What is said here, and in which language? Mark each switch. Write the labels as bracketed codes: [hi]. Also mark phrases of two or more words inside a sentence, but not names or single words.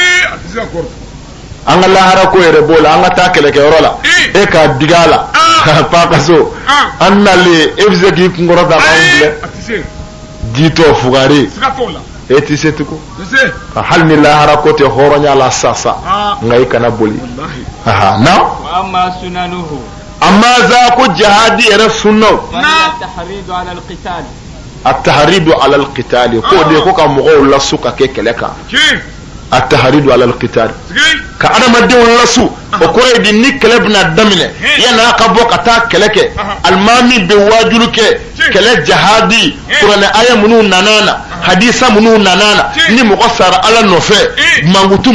[bm] an ka lahara ko yɛrɛ b'o la an ka taa kɛlɛkɛyɔrɔ la e k'a digi a la k'a pan ka so an nalen e bɛ se k'i kunkɔrɔ ta k'an filɛ jitɔ fugari e ti se tugun hali ni lahara ko tɛ hɔrɔnya la sasa nka i kana boli na amma za ko jihadi yɛrɛ sunnaw [ar] التحريض على القتال [bm] ko de ko ka mɔgɔw lasu ka kɛ kɛlɛ kan [ar] التحريض على القتال [bm] ka adamadenw lasu o kɔrɔ ye di ni kɛlɛ bɛna daminɛ yan'a ka bɔ ka taa kɛlɛ kɛ alimami bɛ wajulu kɛ kɛlɛ jihadi kuranɛ aya minnu nana na hadisa minnu nana na ni mɔgɔ sara ala nɔfɛ mankutu